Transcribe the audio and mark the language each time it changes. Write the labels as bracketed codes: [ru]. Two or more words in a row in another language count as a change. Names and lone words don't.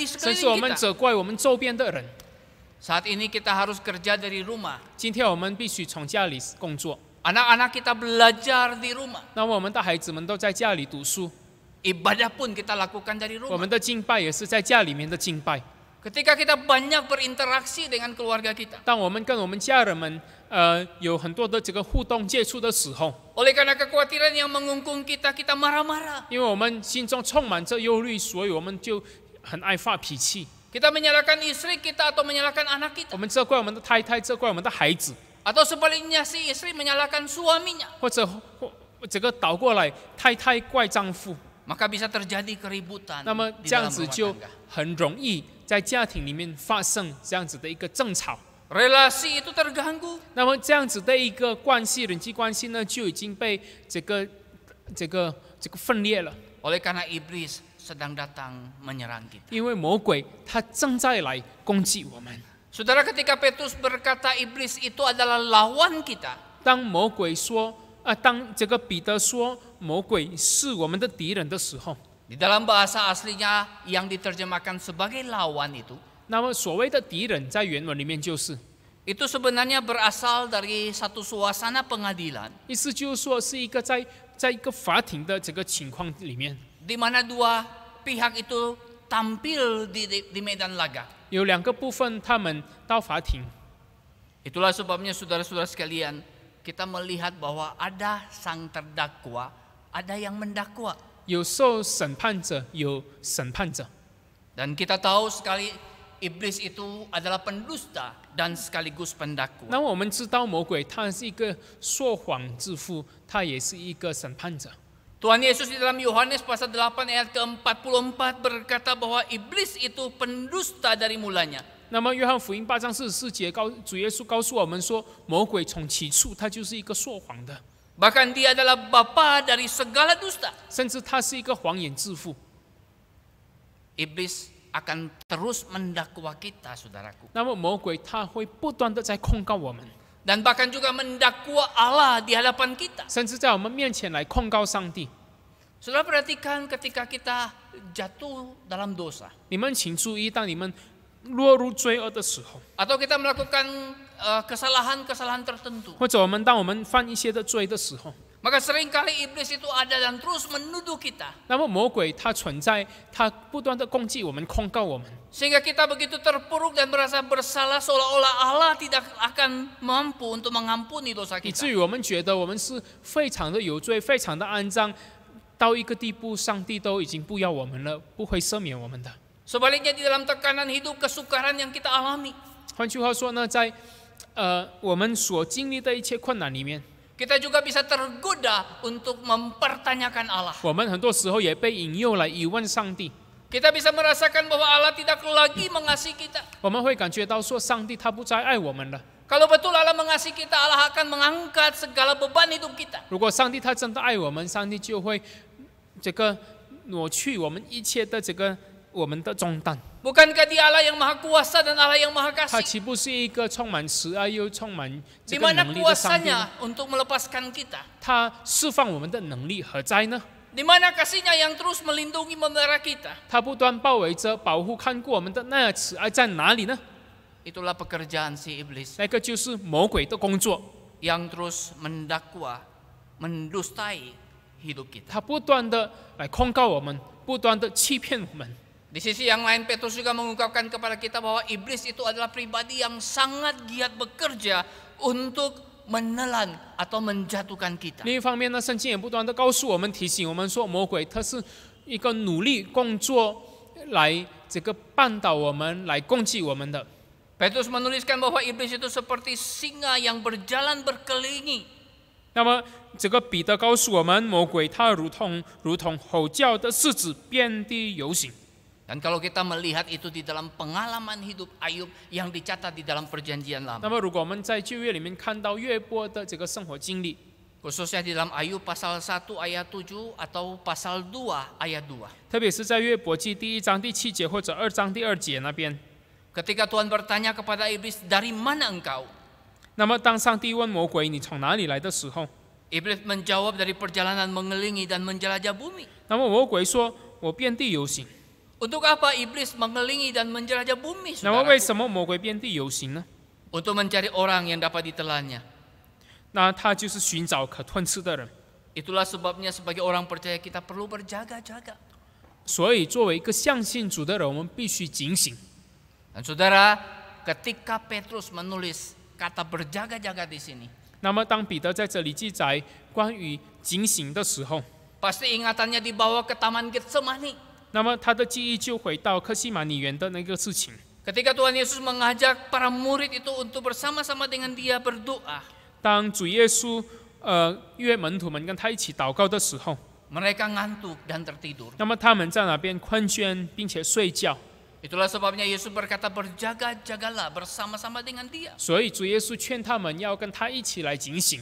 [zh] 甚至我 [id] sekeliling [zh] 们 [id] kita. [zh] 责怪我们周边的人。 [id] Saat ini kita harus kerja dari rumah. [zh] 今天我们必须从家里工作， [id] Anak-anak kita belajar di rumah. [zh] 那么我们的孩子们都在家里读书， [id] Ibadah pun kita lakukan dari [zh] 我 [id] rumah. [zh] 们的敬拜也是在家里面的敬拜。 [id] Ketika kita banyak berinteraksi dengan keluarga kita. [zh] 当我们跟我们家人们有很多的这个互动接触的时候， [id] Oleh karena kekhawatiran yang mengungkung kita, kita marah-marah. [zh] 因为我们心中充满着忧虑，所以我们就很爱发脾气。 [id] Kita menyalahkan istri kita atau menyalahkan anak [zh] 我 [id] kita. [zh] 们责怪我们的太太，责怪我们的孩子， [id] Atau sebaliknya si istri menyalahkan suaminya. [zh] 或者这个倒过来，太太怪丈夫， [id] Maka bisa terjadi keributan [zh] 那么 [id] di [zh] 这样 [id] dalam [zh] 子 [id] rumah [zh] 就 [id] tangga. [zh] 很容易在家庭里面发生这样子的一个争吵。 [id] Relasi itu terganggu. [zh] 那么这样子的一个关系，人际关系呢，就已经被这个分裂了。 [id] Oleh karena iblis sedang datang menyerang kita. [zh] 因为魔鬼他正在来攻击我们。 [id] Saudara, ketika Petrus berkata iblis itu adalah lawan kita, [zh] 当魔鬼说当这个彼得说魔鬼是我们的敌人的时候， [id] di dalam bahasa aslinya yang diterjemahkan sebagai lawan itu [zh] 那么所谓的敌人在原文里面就是， [id] itu sebenarnya berasal dari satu suasana pengadilan [zh] 意思就是说是一个在一个法庭的这个情况里面， [id] di mana dua pihak itu tampil di medan laga. [zh] 有两个部分他们到法庭。 [id] Itulah sebabnya saudara-saudara sekalian, kita melihat bahwa ada sang terdakwa, ada yang mendakwa. [zh] 有受审判者，有审判者。 [id] Dan kita tahu sekali iblis itu adalah pendusta dan sekaligus pendakwa. [zh] 那么我们知道魔鬼他是一个说谎之父，他也是一个审判者。 [id] Tuhan Yesus di dalam Yohanes pasal 8 ayat ke-44 berkata bahwa iblis itu pendusta dari mulanya. [zh] 那么约翰福音8章44节，主耶稣告诉我们说，魔鬼从起初他就是一个说谎的， [id] Bahkan dia adalah bapa dari segala dusta. [zh] 甚至他是一个谎言之父。 [id] Iblis akan terus mendakwa kita, saudaraku. [zh] 那么魔鬼他会不断的在控告我们， [id] Dan bahkan juga mendakwa Allah di hadapan kita. [zh] 甚至在我们面前来控告上帝。 [id] Saudara perhatikan ketika kita jatuh dalam dosa. [zh] 你们请注意，当你们落入罪恶的时候， [id] Atau kita melakukan kesalahan-kesalahan tertentu. [zh] 或者当我们犯一些的罪的时候， [id] Maka seringkali iblis itu ada dan terus menuduh kita. [zh] 那么魔鬼他存在，他不断的攻击我们，控告我们， [id] Sehingga kita begitu terpuruk dan merasa bersalah seolah-olah Allah tidak akan mampu untuk mengampuni dosa [zh] 以 [id] kita. [zh] 至于我们觉得我们是非常的有罪，非常的肮脏，到一个地步，上帝都已经不要我们了，不会赦免我们的。 [id] Sebaliknya di dalam tekanan hidup kesukaran yang kita alami, [zh] 换句话说呢，在我们所经历的一切困难里面， [id] kita juga bisa tergoda untuk mempertanyakan Allah. [zh] 我们很多时候也被引诱来疑问上帝。 [id] Kita bisa merasakan bahwa Allah tidak lagi mengasihi kita. [zh] 我们会感觉到说，上帝他不再爱我们了。 [id] Kalau betul Allah mengasihi kita, Allah akan mengangkat segala beban hidup kita. [zh] 如果上帝他真的爱我们，上帝就会这个挪去我们一切的我们的重担。 [id] Bukankah Dia Allah yang Maha Kuasa dan Allah yang Maha [zh] 他 [id] Kasih? [zh] 岂不是一个充满慈爱又充满 [id] Di [zh] 这个 [id] mana [zh] 能力的上帝 [id] kuasanya [zh] 呢？ [id] untuk melepaskan kita? [zh] 他释放我们的能力何在呢？ [id] Di mana kasihnya yang terus melindungi memelihara kita? [zh] 他不断包围着、保护、看顾我们的那慈爱在哪里呢？ [id] Itulah pekerjaan si iblis [zh] 那个就是魔鬼的工作， [id] yang terus mendakwa, mendustai hidup kita. [zh] 他不断的来控告我们，不断的欺骗我们。 [id] Di sisi yang lain, Petrus juga mengungkapkan kepada kita bahwa iblis itu adalah pribadi yang sangat giat bekerja untuk menelan atau menjatuhkan kita. [zh] 另一方面呢，圣经也不断的告诉我们、提醒我们说，魔鬼他是一个努力工作来这个绊倒我们、来攻击我们的。 [id] Petrus menuliskan bahwa iblis itu seperti singa yang berjalan berkeliling. [zh] 那么这个彼得告诉我们，魔鬼他如同吼叫的狮子，遍地游行。 [id] Dan kalau kita melihat itu di dalam pengalaman hidup Ayub yang dicatat di dalam perjanjian [zh] 那 [id] lama, [zh] 么如果我们在旧约里面看到约伯的这个生活经历， [id] khususnya di dalam Ayub pasal 1 ayat 7 atau pasal 2 ayat 2. [zh] 特别是在约伯记第1章第7节或者2章第2节那边， [id] Ketika Tuhan bertanya kepada iblis, dari mana engkau? [zh] 那么当上帝问魔鬼你从哪里来的时候， [id] Iblis menjawab dari perjalanan mengelilingi dan menjelajah bumi. [zh] 那么魔鬼说：“我遍地游行。” [id] Untuk apa iblis mengelilingi dan menjelajah bumi, [zh] 那么为 [id] saudara? [zh] 什么魔鬼遍地游行呢？ [id] Untuk mencari orang yang dapat ditelannya. [zh] 那他就是寻找可吞吃的人。 [id] Itulah sebabnya sebagai orang percaya kita perlu berjaga-jaga. [zh] 所以作为一个相信主的人，我们必须警醒。 [id] Dan saudara, ketika Petrus menulis kata berjaga-jaga di sini, [zh] 那么当彼得在这里记载关于警醒的时候， [id] pasti ingatannya dibawa ke Taman Getsemani. [zh] 那么他的记忆就回到克西马尼园的那个事情。 [id] Ketika Tuhan Yesus mengajak para murid itu untuk bersama-sama dengan dia berdoa. [zh] 当主耶稣约门徒们跟他一起祷告的时候， [id] Mereka ngantuk dan tertidur. [zh] 那么他们在那边困倦并且睡觉。 [id] Itulah sebabnya Yesus berkata berjaga-jagalah bersama-sama dengan dia. [zh] 所以主耶稣劝他们要跟他一起来警醒。